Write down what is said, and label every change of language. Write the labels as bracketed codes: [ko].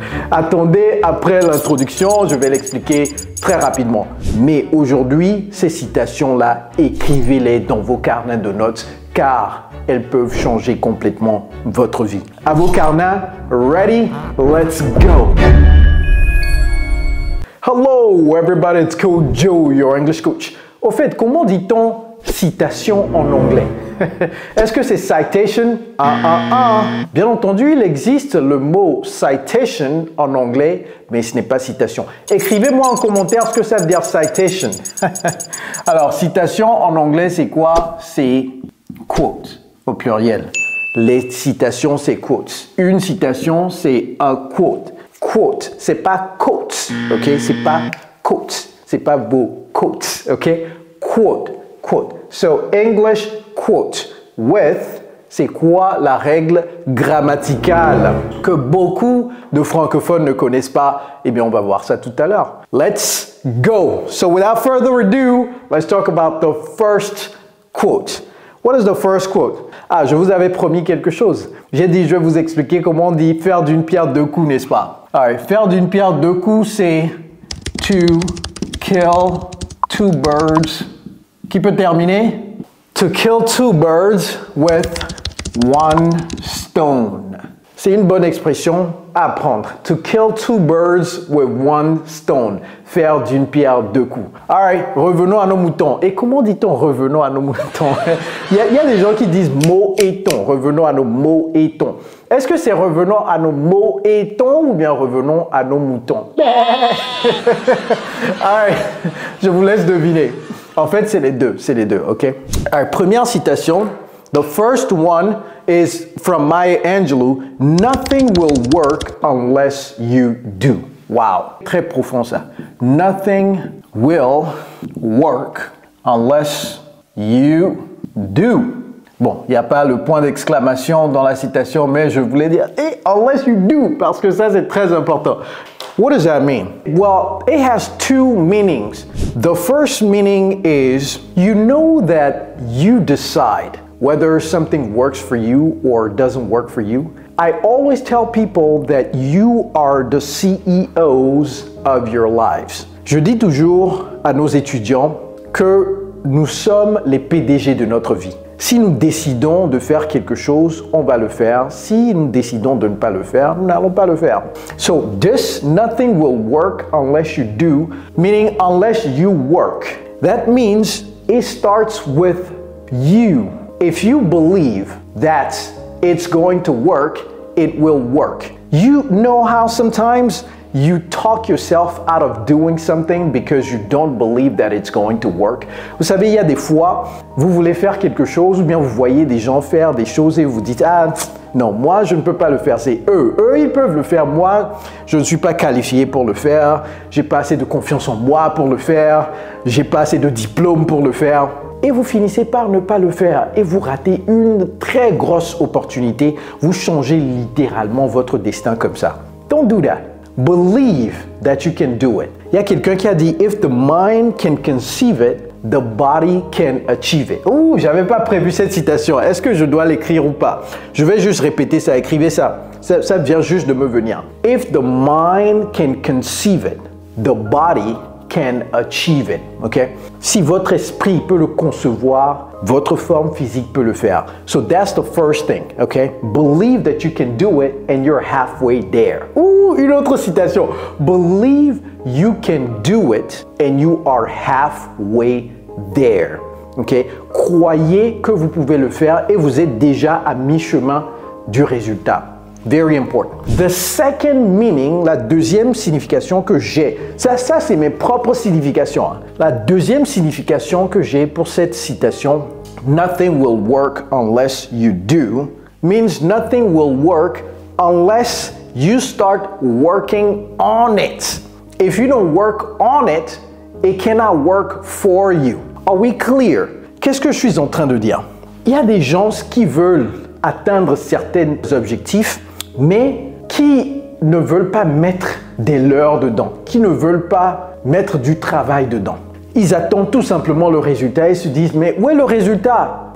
[fr] Attendez, après l'introduction, je vais l'expliquer très rapidement. Mais aujourd'hui, ces citations-là, écrivez-les dans vos carnets de notes car elles peuvent changer complètement votre vie. À vos carnets, [en] ready? Let's go! Hello everybody, it's Coach Joe, your English coach. [fr] Au fait, comment dit-on citation en anglais? Est-ce que c'est citation? Bien entendu, il existe le mot citation en anglais, mais ce n'est pas citation. Écrivez-moi en commentaire ce que ça veut dire citation. Alors, citation en anglais, c'est quoi? C'est quote au pluriel. Les citations, c'est quotes. Une citation, c'est un quote. Quote, c'est pas quotes, ok? C'est pas quotes, c'est pas vos quotes, ok? Quote, quote. [en] So, English quote with, [fr] c'est quoi la règle grammaticale que beaucoup de francophones ne connaissent pas? Eh bien, on va voir ça tout à l'heure. [en] Let's go! So, without further ado, let's talk about the first quote. What is the first quote? [fr] Ah, je vous avais promis quelque chose. J'ai dit, je vais vous expliquer comment on dit faire d'une pierre deux coups, n'est-ce pas? Alright, faire d'une pierre deux coups, c'est [en] to kill two birds. [fr] Qui peut terminer? [en] To kill two birds with one stone. [fr] C'est une bonne expression à apprendre. [en] To kill two birds with one stone. [fr] Faire d'une pierre deux coups. Alright, revenons à nos moutons. Et comment dit-on revenons à nos moutons? Il y a des gens qui disent mots et tons. Revenons à nos mots et tons. Est-ce que c'est revenons à nos mots et tons ou bien revenons à nos moutons? Alright, je vous laisse deviner. En fait, c'est les deux, ok? Alright, première citation. [en] The first one is from Maya Angelou. Nothing will work unless you do. [fr] Wow, très profond ça. [en] Nothing will work unless you do. [fr] Bon, il n'y a pas le point d'exclamation dans la citation, mais je voulais dire [en] unless you do, [fr] parce que ça c'est très important. [en] What does that mean? Well, it has two meanings. The first meaning is you know that you decide whether something works for you or doesn't work for you. I always tell people that you are the CEOs of your lives. [fr] Je dis toujours à nos étudiants que nous sommes les PDG de notre vie. Si nous décidons de faire quelque chose, on va le faire. Si nous décidons de ne pas le faire, nous n'allons pas le faire. [en] So this nothing will work unless you do, meaning unless you work. That means it starts with you. If you believe that it's going to work, it will work. You know how sometimes you talk yourself out of doing something because you don't believe that it's going to work. [fr] Vous savez, il y a des fois, vous voulez faire quelque chose ou bien vous voyez des gens faire des choses et vous dites « Ah, non, moi, je ne peux pas le faire, c'est eux. Eux, ils peuvent le faire. Moi, je ne suis pas qualifié pour le faire. J'ai pas assez de confiance en moi pour le faire. J'ai pas assez de diplôme pour le faire. » Et vous finissez par ne pas le faire et vous ratez une très grosse opportunité. Vous changez littéralement votre destin comme ça. [en] Don't do that. Believe that you can do it. [fr] Il y a quelqu'un qui a dit « [en] If the mind can conceive it, the body can achieve it. [fr] » Ouh, j'avais pas prévu cette citation. Est-ce que je dois l'écrire ou pas? Je vais juste répéter ça. Écrivez ça. Ça vient juste de me venir. [en] If the mind can conceive it, the body can achieve it. Ok? [fr] Si votre esprit peut le concevoir, votre forme physique peut le faire. [en] So that's the first thing. Ok? Believe that you can do it and you're halfway there. [fr] Ouh, une autre citation. [en] Believe you can do it and you are halfway there. Ok? [fr] Croyez que vous pouvez le faire et vous êtes déjà à mi-chemin du résultat. [en] Very important. The second meaning, [fr] la deuxième signification que j'ai, ça c'est mes propres significations. Hein. La deuxième signification que j'ai pour cette citation, [en] nothing will work unless you do, means nothing will work unless you start working on it. If you don't work on it, it cannot work for you. Are we clear? [fr] Qu'est-ce que je suis en train de dire? Il y a des gens qui veulent atteindre certains objectifs, mais qui ne veulent pas mettre des leurs dedans, qui ne veulent pas mettre du travail dedans. Ils attendent tout simplement le résultat et se disent « Mais où est le résultat?